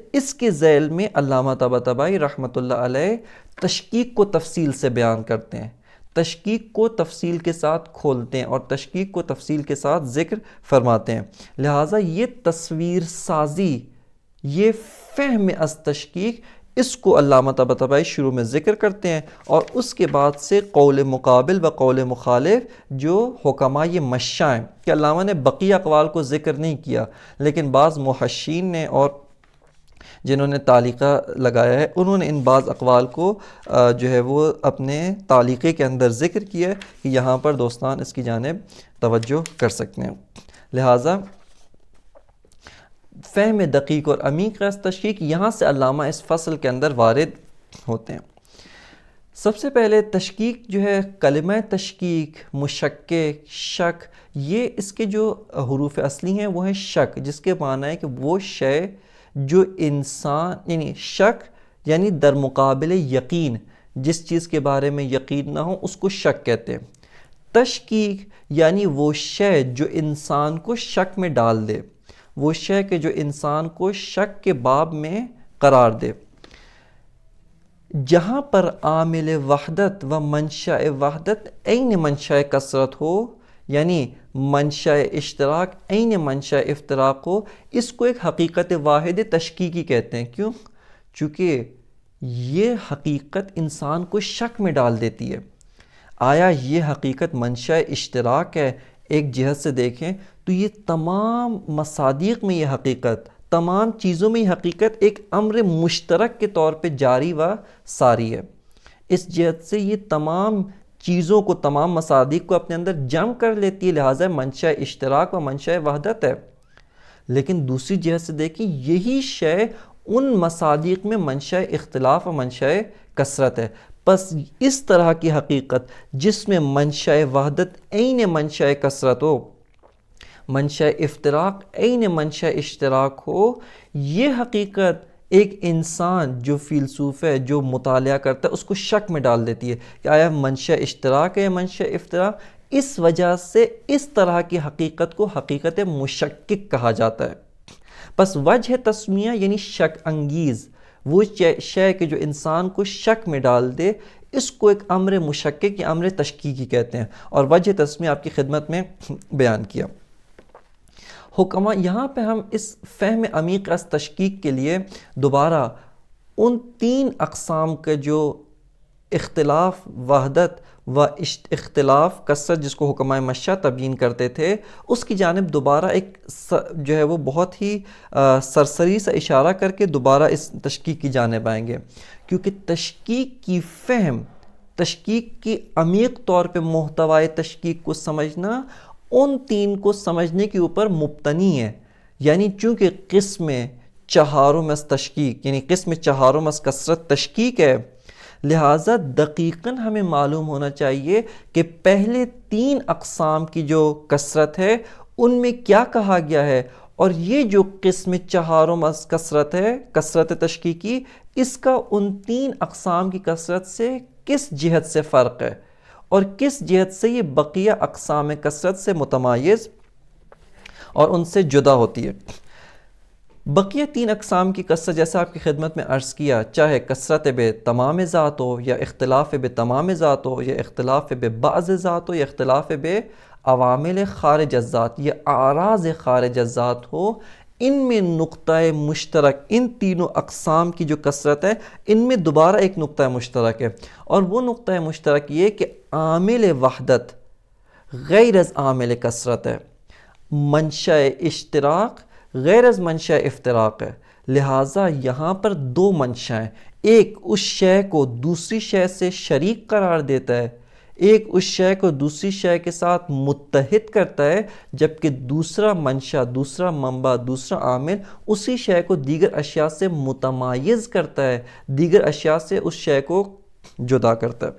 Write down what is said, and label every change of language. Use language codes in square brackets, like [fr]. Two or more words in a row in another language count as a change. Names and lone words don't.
[ur] اس کے ذیل میں علامہ طباطبائی رحمۃ اللہ علیہ تشکیک کو تفصیل سے بیان کرتے ہیں، تشکیک کو تفصیل کے ساتھ کھولتے ہیں اور تشکیک کو تفصیل کے ساتھ ذکر فرماتے ہیں۔ لہٰذا یہ تصویر سازی، یہ فہم از تشکیک، اس کو علامہ طباطبائی شروع میں ذکر کرتے ہیں، اور اس کے بعد سے قول مقابل و قول مخالف جو حکماء یہ مشاں ہیں کہ علامہ نے بقیہ اقوال کو ذکر نہیں کیا، لیکن بعض محشین نے اور جنہوں نے تعلیقہ لگایا ہے انہوں نے ان بعض اقوال کو جو ہے وہ اپنے تعلیقے کے اندر ذکر کیا ہے کہ یہاں پر دوستان اس کی جانب توجہ کر سکتے ہیں۔ لہٰذا فہم دقیق اور عمیق از تشکیک، یہاں سے علامہ اس فصل کے اندر وارد ہوتے ہیں۔ سب سے پہلے تشکیک جو ہے، کلمہ تشکیک، مشکک، شک، یہ اس کے جو حروف اصلی ہیں وہ ہیں شک، جس کے معنی ہے کہ وہ شے جو انسان، یعنی شک یعنی در مقابل یقین، جس چیز کے بارے میں یقین نہ ہو اس کو شک کہتے ہیں۔ تشکیک یعنی وہ شے جو انسان کو شک میں ڈال دے، وہ شے کہ جو انسان کو شک کے باب میں قرار دے۔ جہاں پر عامل وحدت و منشأ وحدت عین منشأ کثرت ہو، یعنی منشأ اشتراک عین منشأ افتراق ہو، اس کو ایک حقیقت واحد تشکیکی کہتے ہیں۔ کیوں؟ چونکہ یہ حقیقت انسان کو شک میں ڈال دیتی ہے۔ آیا یہ حقیقت منشأ اشتراک ہے؟ ایک جہت سے دیکھیں تو یہ تمام مصادیق میں یہ حقیقت، تمام چیزوں میں یہ حقیقت ایک امر مشترک کے طور پہ جاری و ساری ہے۔ اس جہت سے یہ تمام چیزوں کو، تمام مصادیق کو اپنے اندر جمع کر لیتی ہے، لہٰذا منشأ اشتراک و منشأ وحدت ہے۔ لیکن دوسری جہت سے دیکھیں یہی شے ان مصادیق میں منشأ اختلاف و منشأ کثرت ہے۔ بس اس طرح کی حقیقت جس میں منشأ وحدت عین منشأ کثرت ہو، منشأ افتراق عین منشأ اشتراک ہو، یہ حقیقت ایک انسان جو فیلسوف ہے، جو مطالعہ کرتا ہے، اس کو شک میں ڈال دیتی ہے کہ آیا منشأ اشتراک ہے یا منشأ افتراق۔ اس وجہ سے اس طرح کی حقیقت کو حقیقت مشکک کہا جاتا ہے۔ پس وجہ تسمیہ یعنی شک انگیز، وہ شے کہ جو انسان کو شک میں ڈال دے، اس کو ایک امر مشکک یا امر تشکیکی کہتے ہیں، اور وجہ تسمیہ آپ کی خدمت میں بیان کیا۔ حکماء، یہاں پہ ہم اس فہم عمیق از تشکیک کے لیے دوبارہ ان تین اقسام کے جو اختلاف وحدت و اختلاف کثرت جس کو حکماء مشاں تبیین کرتے تھے، اس کی جانب دوبارہ ایک جو ہے وہ بہت ہی سرسری سے اشارہ کر کے دوبارہ اس تشکیک کی جانب آئیں گے، کیونکہ تشکیک کی فہم، تشکیک کی عمیق طور پہ محتوائے تشکیک کو سمجھنا ان تین کو سمجھنے کے اوپر مبتنی ہے۔ یعنی چونکہ قسم چہارم از تشکیک، یعنی قسم چہارم از کثرت تشکیک ہے، لہٰذا دقیقاً ہمیں معلوم ہونا چاہیے کہ پہلے تین اقسام کی جو کثرت ہے ان میں کیا کہا گیا ہے، اور یہ جو قسم چہارم از کثرت ہے، کثرت تشکیکی، اس کا ان تین اقسام کی کثرت سے کس جہت سے فرق ہے، اور کس جہت سے یہ بقیہ اقسام کثرت سے متمایز اور ان سے جدا ہوتی ہے؟ بقیہ 3 اقسام کی کثرت جیسا آپ کی خدمت میں عرض کیا، چاہے کثرت بے تمام ذات ہو یا اختلاف بے تمام ذات ہو یا اختلاف بے بعض ذات ہو یا اختلاف بے عوامل خارج الذات یا اعراض خارج الذات ہو، ان میں نقطہ مشترک، ان تینوں اقسام کی جو کثرت ہے ان میں دوبارہ ایک نقطہ مشترک ہے، اور وہ نقطہ مشترک یہ کہ عامل وحدت غیر از عامل کثرت ہے، منشأ اشتراک غیر از منشأ افتراق ہے۔ لہٰذا یہاں پر 2 منشأ ہیں، ایک اس شے کو دوسری شے سے شریک قرار دیتا ہے، ایک اس شے کو دوسری شے کے ساتھ متحد کرتا ہے، جبکہ دوسرا منشأ، دوسرا منبع، دوسرا عامل اسی شے کو دیگر اشیاء سے متمایز کرتا ہے، دیگر اشیاء سے اس شے کو جدا کرتا ہے۔